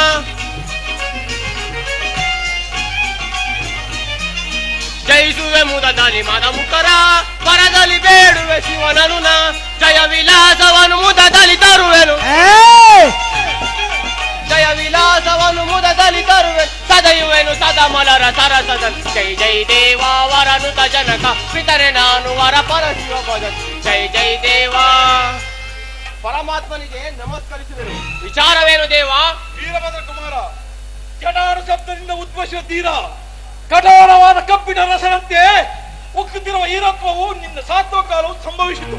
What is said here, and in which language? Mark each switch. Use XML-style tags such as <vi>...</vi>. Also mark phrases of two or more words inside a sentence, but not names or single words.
<kn>ಜಯಿಸುವೆ ಮುದದಲ್ಲಿ ಮದ ಮುಖರ ಪರದಲ್ಲಿ ಬೇಡುವೆ ಶಿವನನು ಜಯ ವಿಲಾಸವನ್ನು ಮುದದಲ್ಲಿ ತರುವೆನು ಜಯ ವಿಲಾಸವನ್ನು ಮುದದಲ್ಲಿ ತರುವೆನು ಸದಯುವೆನು ಸದಮಲರ ಸರಸದ ಜೈ ಜೈ ದೇವಾ ವರನುತ ಜನಕ ಪಿತರೆ ನಾನು ವರ ಪರ ಶಿವ ಭಜನ್ ಜೈ ಜೈ ದೇವಾ ಪರಮಾತ್ಮನಿಗೆ ನಮಸ್ಕರಿಸುವೆನು. ವಿಚಾರವೇನು ದೇವಾ? ವೀರಭದ್ರ ಕುಮಾರ, ಜಟಾರು ಶಬ್ದದಿಂದ ಉದ್ಭವಿಸುವ ತೀರ ಕಠೋರವಾದ ಕಬ್ಬಿಣ ರಸದಂತೆ ಉಕ್ಕುತ್ತಿರುವ ಈರತ್ವವು ನಿನ್ನ ಸಾತ್ವ ಕಾಲವು ಸಂಭವಿಸಿತು.</kn>